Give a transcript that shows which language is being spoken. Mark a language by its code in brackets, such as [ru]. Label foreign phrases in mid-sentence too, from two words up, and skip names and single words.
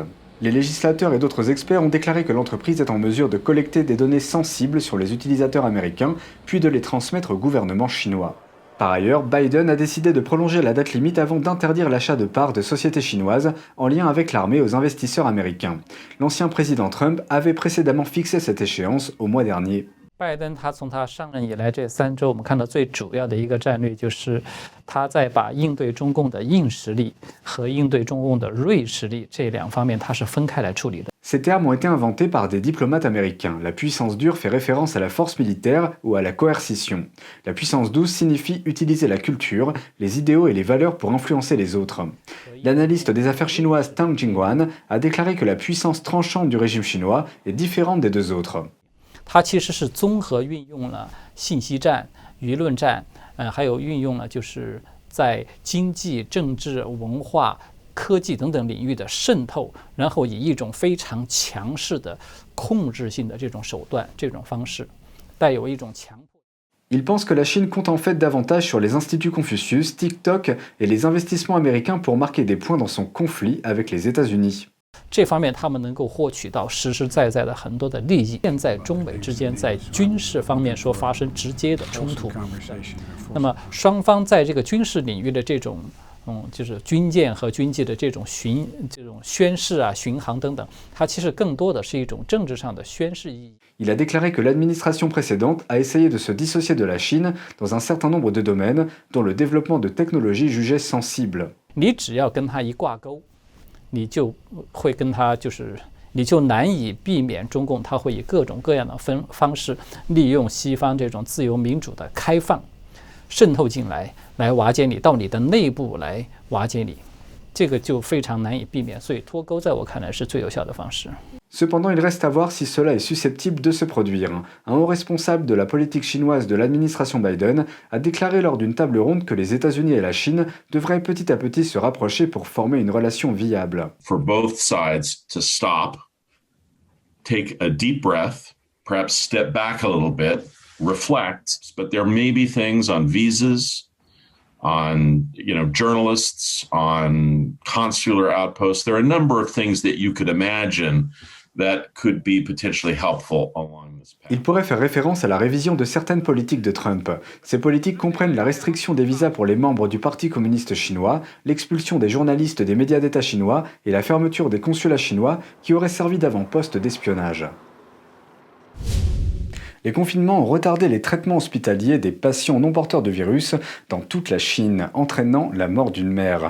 [fr] Les législateurs et d'autres experts ont déclaré que l'entreprise est en mesure de collecter des données sensibles sur les utilisateurs américains, puis de les transmettre au gouvernement chinois. Par ailleurs, Biden a décidé de prolonger la date limite avant d'interdire l'achat de parts de sociétés chinoises en lien avec l'armée aux investisseurs américains. L'ancien président Trump avait précédemment fixé cette échéance au mois dernier. [zh] 拜登他从他上任以来这3周，我们看到最主要的一个战略就是他在把应对中共的硬实力和应对中共的锐实力这2方面，他是分开来处理的。 [fr] Ces termes ont été inventés par des diplomates américains. La puissance dure fait référence à la force militaire ou à la coercition. La puissance douce signifie utiliser la culture, les idéaux et les valeurs pour influencer les autres. L'analyste des affaires chinoises Tang Jinghuan a déclaré que la puissance tranchante du régime chinois est différente des 2 autres. [zh] 它其实是综合运用了信息战、舆论战，还有运用了就是在经济、政治、文化、科技等等领域的渗透，然后以一种非常强势的控制性的这种手段、这种方式，带有一种强迫。 [fr] Il pense que la Chine compte en fait davantage sur les instituts Confucius, TikTok et les investissements américains pour marquer des points dans son conflit avec les États-Unis. [zh] 这方面他们能够获取到实实在在的很多的利益。现在中美之间在军事方面说发生直接的冲突，那么双方在这个军事领域的这种就是军舰和军机的这种宣示啊、巡航等等，它其实更多的是一种政治上的宣示意义。 [fr] Il a déclaré que l'administration précédente a essayé de se dissocier de la Chine dans un certain nombre de domaines, dont le développement de technologies jugées sensibles. [zh] 你只要跟他一挂钩，你就会跟他你就难以避免中共他会以各种各样的方式利用西方这种自由民主的开放，渗透进来，来瓦解你，到你的内部来瓦解你，这个就非常难以避免。所以脱钩在我看来是最有效的方式。 [fr] Cependant, il reste à voir si cela est susceptible de se produire. Un haut responsable de la politique chinoise de l'administration Biden a déclaré lors d'une table ronde que les États-Unis et la Chine devraient petit à petit se rapprocher pour former une relation viable. [en] For both sides to stop, take a deep breath, perhaps step back a little bit, reflect, but there may be things on visas, on journalists, on consular outposts. There are a number of things that you could imagine that could be potentially helpful along this path. [fr] Il pourrait faire référence à la révision de certaines politiques de Trump. Ces politiques comprennent la restriction des visas pour les membres du Parti communiste chinois, l'expulsion des journalistes des médias d'État chinois et la fermeture des consulats chinois qui auraient servi d'avant-poste d'espionnage. Les confinements ont retardé les traitements hospitaliers des patients non porteurs de virus dans toute la Chine, entraînant la mort d'une mère.